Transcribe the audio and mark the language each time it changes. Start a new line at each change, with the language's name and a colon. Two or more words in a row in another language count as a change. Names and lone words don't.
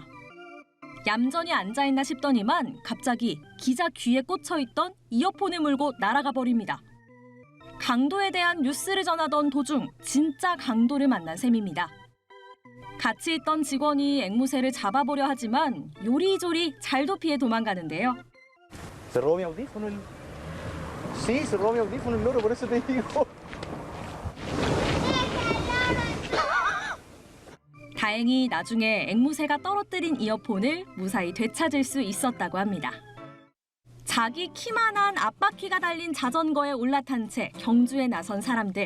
Korean: 얌전히 앉아있나 싶더니만 갑자기 기자 귀에 꽂혀있던 이어폰을 물고 날아가 버립니다. 강도에 대한 뉴스를 전하던 도중 진짜 강도를 만난 셈입니다. 같이 있던 직원이 앵무새를 잡아보려 하지만 요리조리 잘도 피해 도망가는데요.
Spanish: Se robó mi audífono. Sí, se robó mi audífono el loro, por eso te digo.
Korean: 다행히 나중에 앵무새가 떨어뜨린 이어폰을 무사히 되찾을 수 있었다고 합니다. 자기 키만한 앞바퀴가 달린 자전거에 올라탄 채 경주에 나선 사람들.